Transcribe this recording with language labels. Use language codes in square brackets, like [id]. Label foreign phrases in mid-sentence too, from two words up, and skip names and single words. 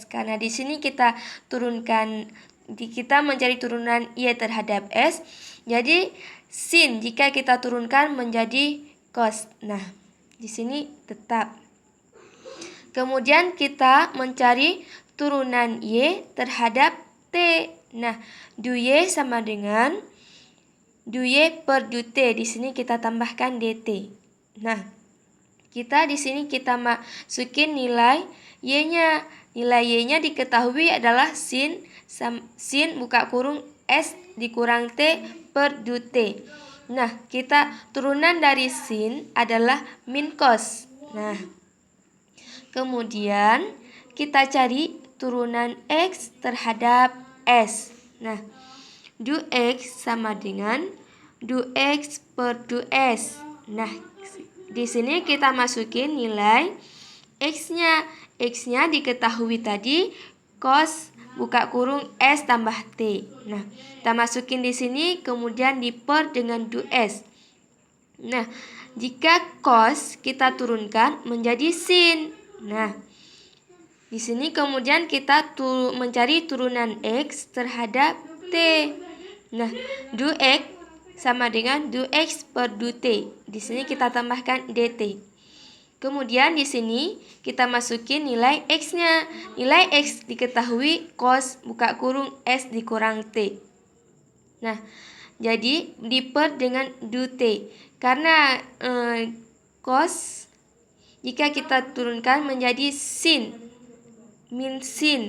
[id] Karena di sini kita mencari turunan Y terhadap S. Jadi sin jika kita turunkan menjadi cos. Nah, di sini tetap. Kemudian kita mencari turunan Y terhadap T. Nah, du Y sama dengan du Y per du T. Di sini kita tambahkan dt. Nah, di sini kita masukin nilai Y-nya. Nilai Y-nya diketahui adalah sin buka kurung S dikurang T per du T. Nah, turunan dari sin adalah min cos. Nah, kemudian kita cari turunan X terhadap S. Nah, du X sama dengan du X per du S. Nah, di sini kita masukin nilai X-nya. X-nya diketahui tadi cos buka kurung S tambah T. Nah, kita masukin di sini kemudian diper dengan du S. Nah, jika cos kita turunkan menjadi sin. Nah, di sini kemudian kita mencari turunan X terhadap T. Nah, du X sama dengan du X per du T. Di sini kita tambahkan dt. Kemudian di sini kita masukin nilai X-nya. Nilai X diketahui cos buka kurung S dikurang T. Nah, jadi diper dengan du T. Karena cos jika kita turunkan menjadi sin, min sin.